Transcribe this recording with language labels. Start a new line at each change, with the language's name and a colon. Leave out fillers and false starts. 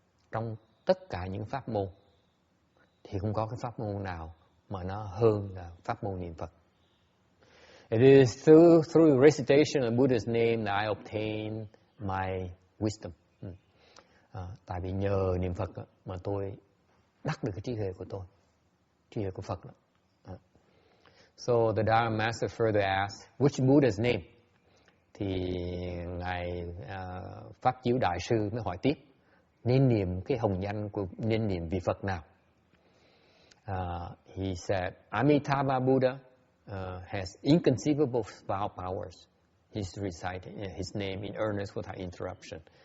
Vietnamese: Trong tất cả những pháp môn thì không có cái pháp môn nào mà nó hơn là pháp môn niệm Phật.
English: It is through the recitation of Buddha's name that I obtain my wisdom.
Vietnamese: Tại vì nhờ niệm Phật mà tôi đắc được cái trí huệ của tôi, trí huệ của Phật đó.
English: So the Dharma Master further asked, which Buddha's name?
Vietnamese: Thì ngài Pháp Chiếu Đại Sư mới hỏi tiếp, nên niệm cái hồng danh của, nên niệm vị Phật nào?
English: He said, Amitabha Buddha has inconceivable powers. He's reciting his name in earnest without interruption.